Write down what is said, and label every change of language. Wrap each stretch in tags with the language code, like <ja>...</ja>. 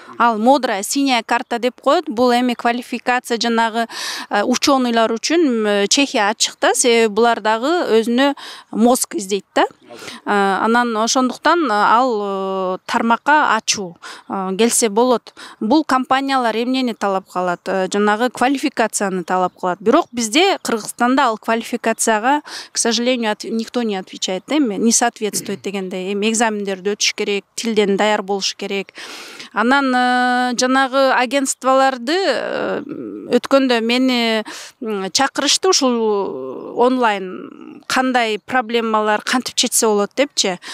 <ky>Ал модрая синяя карта деп коет. Бул эми квалификация жанагы ученыйлар үчүн Чехия ачык да. Себеби булар дагы өзүнө мозг издейт да. Анан ошондуктан ал тармакка ачуу келсе болот. Бул компаниялар эмнени талап кылат? Жанагы квалификацияны талап кылат. Бирок бизде Кыргызстанда ал квалификацияга,</ky> <ru>к сожалению, никто не отвечает, не соответствует</ru> <ky>дегенде. Эми экзамендерди өтүш керек, тилден даяр болуш керек. Анан жанагы агентстволорду өткөндө мени чакырышты, ушул онлайн кандай проблемалар кантип чечсе болот депчи.</ky>